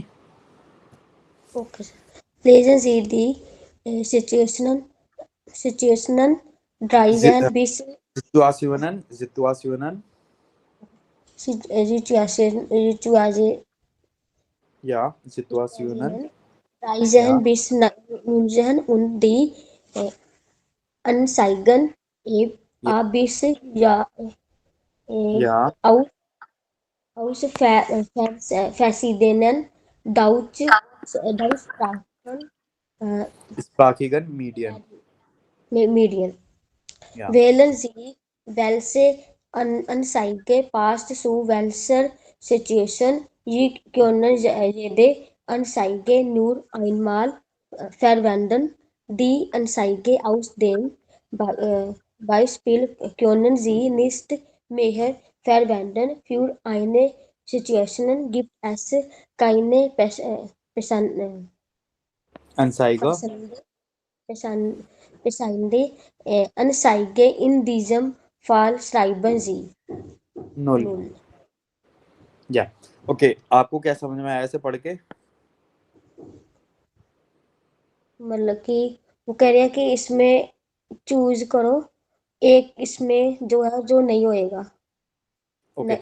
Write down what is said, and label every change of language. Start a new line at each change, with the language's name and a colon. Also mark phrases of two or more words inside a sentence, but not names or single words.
Hindi: ओके सर।
German: Lesen Sie die Situationen 13 bis सिचुएशन Situation या सिचुएशन Situationen या 13 bis 19 und die Anzeigen a bis ja या aus verschiedenen Deutschsprachen sprachigen Medien Medien. या Wählen Sie, welche Anzeige passt zu welcher Situation. Sie können jede Anzeige nur einmal verwenden. Die Anzeige aus dem Beispiel können Sie nicht mehr verwenden. Für eine Situation gibt es keine अनसाइगा passende passende Anzeige. In diesem Fall schreiben Sie नुल। 0.
Hindi: या ओके, आपको क्या समझ में आया ऐसे पढ़ के? मतलब कि वो कह रहे हैं कि इसमें चूज करो एक, इसमें जो है जो नहीं होएगा। ओके,